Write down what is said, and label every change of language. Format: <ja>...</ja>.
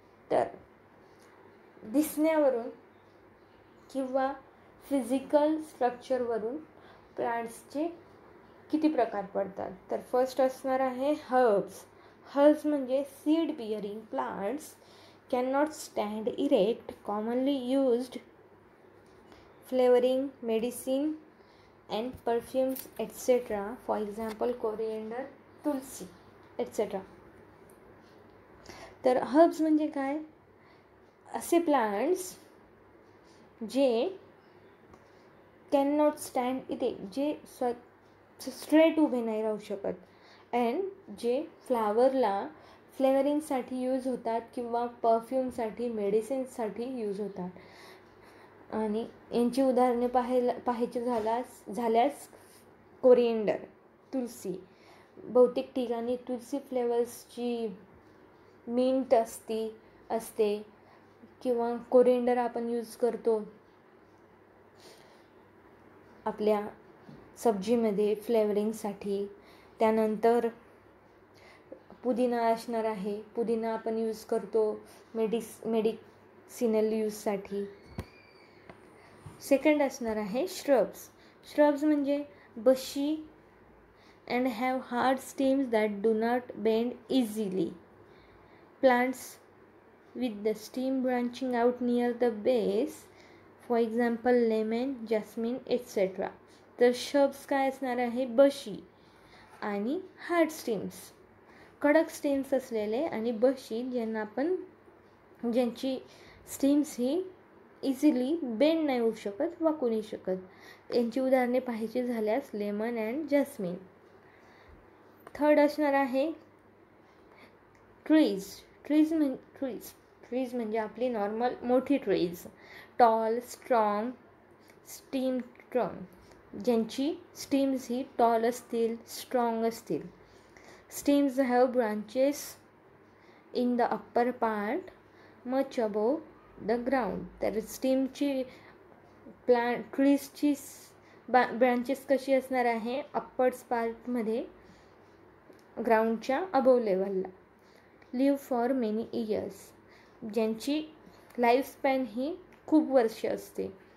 <mr>तर दिसण्यावरून किंवा फिजिकल स्ट्रक्चरवरून प्लांट्सचे किती प्रकार पडतात?</mr> <en>तर फर्स्ट</en> <mr>असणार आहे</mr> <en>Herbs म्हणजे seed bearing plants can not stand erect, commonly used flavouring, medicine and perfumes etc. For example, coriander, tulsi etc.</en> <mr>तर हर्ब्स म्हणजे काय? असे प्लांट्स जे</mr> <en>can not stand इथे,</en> <mr>जे स्ट्रेट उभे नाही राहू शकत, अँड जे फ्लेवरिंगसाठी यूज होतात किंवा परफ्यूमसाठी, मेडिसिनसाठी यूज होतात. आणि यांची उदाहरणे पाहायची झाल्यास कोरिएंडर, तुलसी. बहुतेक ठिकाणी तुलसी फ्लेवर्सची मिंट असते किंवा कोरिएंडर आपण यूज करतो आपल्या सब्जीमध्ये फ्लेवरिंगसाठी. त्यानंतर पुदिना असणार आहे. पुदिना आपण यूज करतो मेडिसिनल यूजसाठी.</mr> <en>second</en> <mr>असणार आहे</mr> <en>Shrubs म्हणजे bushy and have hard stems that do not bend easily. Plants with the stem branching out near the base, for example lemon, jasmine etcetera.</en> <mr>तर श्रब्स काय असणार आहे? बशी आणि हार्ड स्टेम्स, कडक स्टेम्स असलेले, आणि बशी ज्यांची स्टेम्स ही इझिली बेंड नाही होऊ शकत, वाकू नाही शकत. यांची उदाहरणे पाहायची झाल्यास लेमन अँड जॅस्मिन. थर्ड असणार आहे ट्रीज म्हणजे आपली नॉर्मल मोठी trees,</mr> <en>tall, strong, stem trunk,</en> <mr>ज्यांची स्टीम्स ही टॉल असतील, स्ट्रॉंग असतील.</mr> <en>Stems have branches in the upper part much above the ground.</en> <mr>तर स्टीमची ट्रीजची ब्रांचेस कशी असणार आहे? अप्पर्स पार्टमध्ये, ग्राउंडच्या अबोव लेवलला.</mr> <en>live for many years,</en> <mr>ज्यांची लाईफ स्पॅन ही खूप वर्ष असते.</mr>